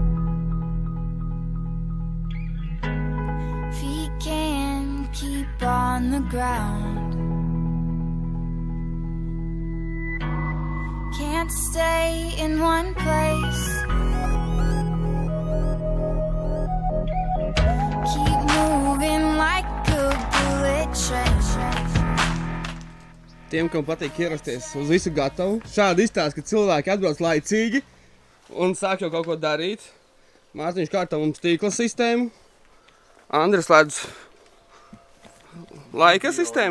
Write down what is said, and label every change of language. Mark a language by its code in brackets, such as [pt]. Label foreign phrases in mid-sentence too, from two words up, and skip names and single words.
[en] Feet can't keep on the ground. Can't stay in one place. Keep moving like a bullet train. [lv] Tiem, kam patīk ierasties uz visu gatavu, šādi izstāsta, ka cilvēki atbrauc laicīgi un sāk jau kaut ko darīt. Mārtiņš kārtā mums tīkla sistēmu. Andris ledz laika sistēmu.